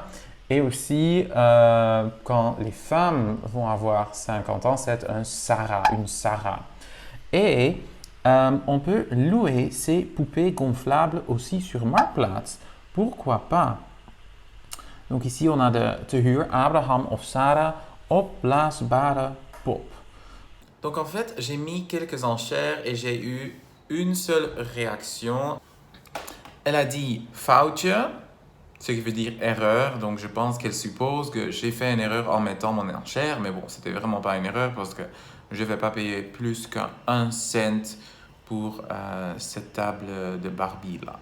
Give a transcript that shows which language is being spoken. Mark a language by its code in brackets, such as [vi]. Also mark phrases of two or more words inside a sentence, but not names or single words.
[fr] Et aussi, quand les femmes vont avoir 50 ans, c'est un Sarah, une Sarah. Et on peut louer ces poupées gonflables aussi sur Marktplaats. Pourquoi pas? Donc ici, on a [nl] te huur Abraham of Sarah opblaasbare pop. [fr] Donc en fait, j'ai mis quelques enchères et j'ai eu une seule réaction. Elle a dit foutje, ce qui veut dire erreur. Donc je pense qu'elle suppose que j'ai fait une erreur en mettant mon enchère. Mais bon, c'était vraiment pas une erreur parce que je ne vais pas payer plus qu'1 cent pour cette table de Barbie là.